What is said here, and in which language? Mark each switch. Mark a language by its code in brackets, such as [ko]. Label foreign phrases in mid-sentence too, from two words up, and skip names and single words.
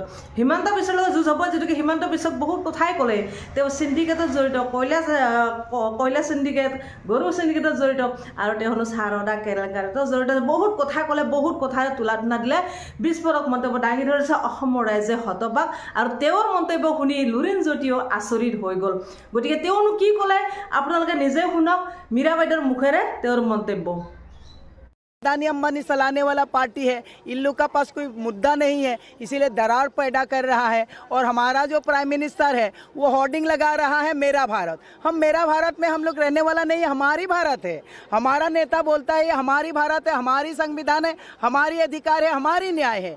[as] হিমন্ত বিশ্বৰ লগত যুঁজ হ'ব, যিটোকে হিমন্ত বিশ্বক বহুত কথাই ক'লে, তেওঁ চিণ্ডিকেটত জড়িত, কয়লা চিণ্ডিকেট, গৰু চিণ্ডিকেটত জড়িত, আৰু তেওঁ হেনো সাৰদা কেলেংকাৰীত জড়িত, বহুত কথা ক'লে, বহুত কথাৰে তোলা দিলে। বিস্ফোৰক মন্তব্য দাঙি ধৰিছে, অসমৰ ৰাইজে হতবাক, আৰু তেওঁৰ মন্তব্য শুনি লুৰিণ জ্যোতিও আচৰিত হৈ গ'ল। গতিকে তেওঁনো কি ক'লে আপোনালোকে নিজে শুনক মীৰা বাইদেউৰ মুখেৰে তেওঁৰ মন্তব্য। [hi] अदानी अंबानी चलाने वाला पार्टी है, इन लोग का पास कोई मुद्दा नहीं है, इसीलिए दरार पैदा कर रहा है। और हमारा जो [en] prime minister [hi] है वो होर्डिंग लगा रहा है मेरा भारत। हम मेरा भारत में हम लोग रहने वाला नहीं है, हमारी भारत है। हमारा नेता बोलता है ये हमारी भारत है, हमारी संविधान है, हमारी अधिकार है, हमारी न्याय है।